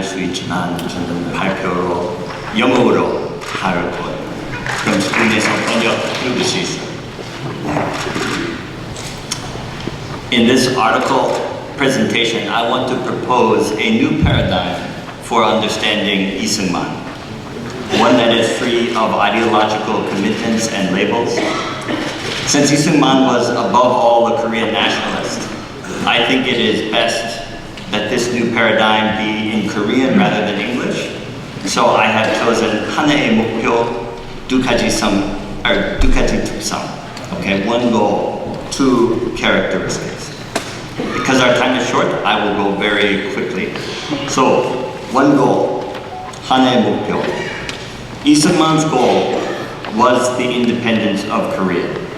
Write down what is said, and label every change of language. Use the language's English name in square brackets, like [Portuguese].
[Korean] 있지만 저는 발표로 영어로 할 거예요. 그럼 스크린에서 번역 읽을 수 있어요. [English] In this article presentation, I want to propose a new paradigm for understanding Lee Seung-man, one that is free of ideological commitments and labels. Since Lee Seung-man was above all a Korean nationalist, I think it is best that this new paradigm be in Korean rather than English. So I have chosen [Korean] 하나의 목표, 두 가지 특성. [English] Okay, one goal, two characteristics. Because our time is short, I will go very quickly. So, one goal, [Korean] 하나의 목표. [English] Lee Seung-man's goal was the independence of Korea.